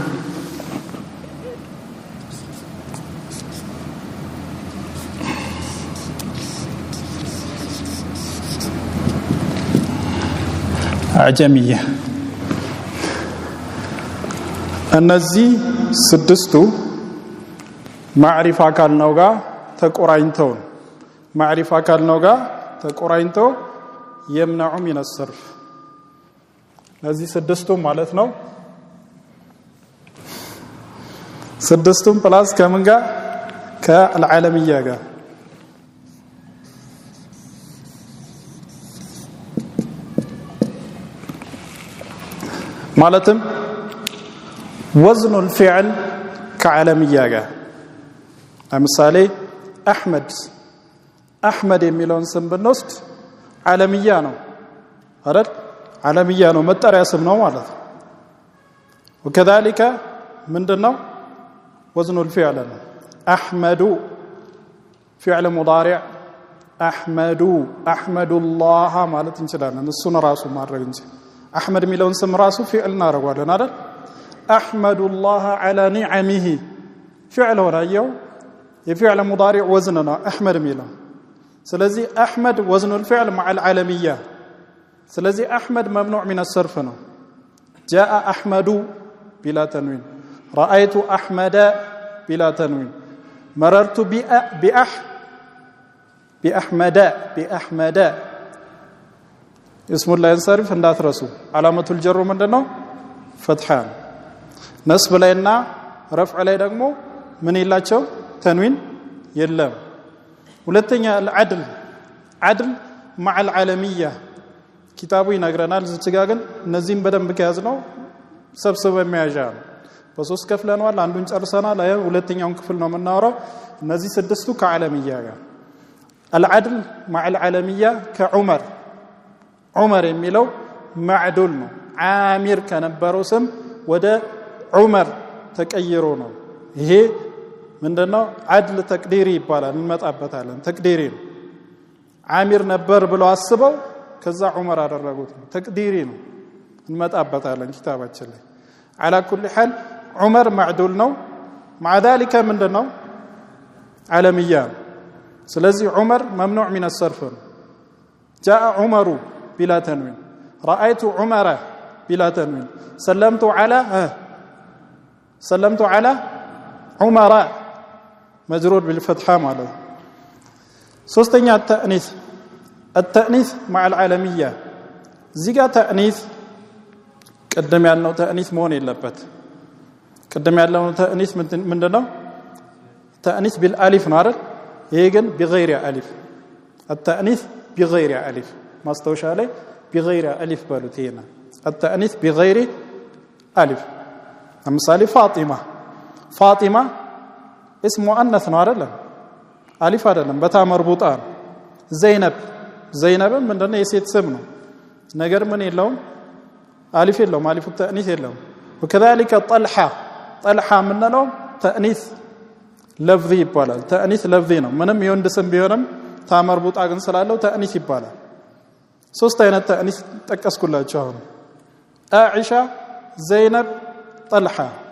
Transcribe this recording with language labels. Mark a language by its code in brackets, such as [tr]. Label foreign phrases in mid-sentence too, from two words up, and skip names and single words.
[am] عجمية እነዚህ ስድስቱ ማዕሪፋ ካልነው ጋር ተቆራኝተው [ar] يمنع من الصرف [am] ለዚህ ስድስቱም ማለት ነው ስድስቱም ፕላስ ከምን ጋር ከአልዓለምያ ጋር [ar] ማለትም وزن الفعل كعلمية [am] ጋር ለምሳሌ አህመድ የሚለውን ስም ብንወስድ ዓለምያ ነው አይደል ዓለምያ ነው መጠሪያ ስም ነው ማለት ነው وكذلك ምንድነው [ar] وزن الفعل احمد فعل مضارع احمد الله [am] ማለት እንችላለን እሱን ራሱ ማድረግ እንጂ አህመድ የሚለውን ስም ራሱ [ar] فعل [am] እናደርጋለን አይደል [ar] احمد الله على نعمه فعل ወራየው የفعل مضارع وزن ነው احمد [am] የሚለው ስለዚህ [ar] احمد وزن الفعل مع العالميه ስለዚህ احمد ممنوع من الصرف ነው جاء أحمد بلا تنوين رأيت أحمد بلا تنوين مررت بأحمد اسم لا ينصرف እንዳትረሱ علامة الجر ምንድነው فتحة نصب ላይና [am] رفع ላይ ደግሞ ምን ይላቸው ተንዊን የለም ሁለተኛ [ar] العدل عدل مع العالمية كتابو [am] ይነግረናል ዝጋ ግን እነዚህን በደንብ ከያዝነው ሰብስበን መያዣ በሶስት ከፍለናል አንዱን ጨርሰናል ሁለተኛውን ክፍል ነው የምናወራው እነዚህ ስድስቱ ከዓለሚያ ጋር [ar] العدل مع العالمية [am] عمر የሚለው معدول ነው عامر ከነበረው ስም ወደ عمر ተቀይሮ ነው ይሄ ምንድነው عدل ተቅዲሪ ይባላል እንመጣበታለን ተቅዲሪ ነው عامر ነበር ብለው አስበው ከዛ عمر አደረጉት ተቅዲሪ ነው እንመጣበታለን ኪታባችን ላይ [ar] على كل حال عمر معدول [am] ነው [ar] مع ذلك [am] ምንድነው عالمية ስለዚህ [ar] عمر ممنوع من الصرف جاء عمر بلا تنوين رأيت عمر بلا تنوين سلمت على عمر مجرور بالفتحة ماله ሶስተኛ التأنيث مع العالمية زيغا تأنيث قدم ያልነው تأنيث [am] መሆን የለበት [ar] قدم ያልነው تأنيث ምንድነው تأنيث بالالف [am] ነው አይደል ይሄ ግን [ar] بغير الف التأنيث بغير الف [am] ማስተውሻ ላይ [ar] بغير الف [am] ባሉት ይሄና [ar] التأنيث بغير الف ለምሳሌ فاطمة اسم مؤنث [am] ነው አይደል [ar] الف [am] አይደለም በታ መርቡጣ ዘይነብ ምንድነው የሴት ስም ነው ነገር ምን የለውም الف የለውም [ar] الف التأنيث [am] የለውም وكذلك طلحة ምንለው [ar] تأنيث لفظي [am] ይባላል [ar] تأنيث لفظي [am] ነው ምንም የወንድ ስም ቢሆንም ታመርቡጣ ግን ስላለው تأنيث ይባላል ሶስት አይነት تأنيث ጠቀስኩላችሁ አሁን عائشة زينب طلحة